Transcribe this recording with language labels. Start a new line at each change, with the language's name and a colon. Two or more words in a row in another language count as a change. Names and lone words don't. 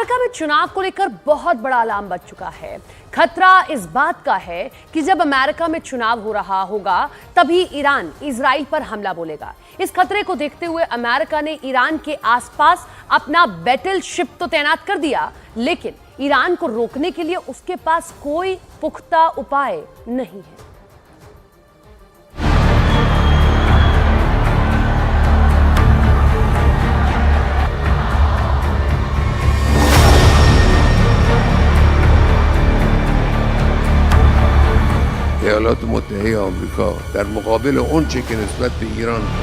Hindi: अमेरिका में चुनाव को लेकर बहुत बड़ा अलार्म बज चुका है। खतरा इस बात का है कि जब अमेरिका में चुनाव हो रहा होगा तभी ईरान इजराइल पर हमला बोलेगा। इस खतरे को देखते हुए अमेरिका ने ईरान के आसपास अपना
English: battle ship
Hindi: तो तैनात कर दिया, लेकिन ईरान को रोकने के लिए उसके पास कोई पुख्ता उपाय नहीं है।
Persian: ایالات متحده آمریکا در مقابل اونچه که نسبت به ایران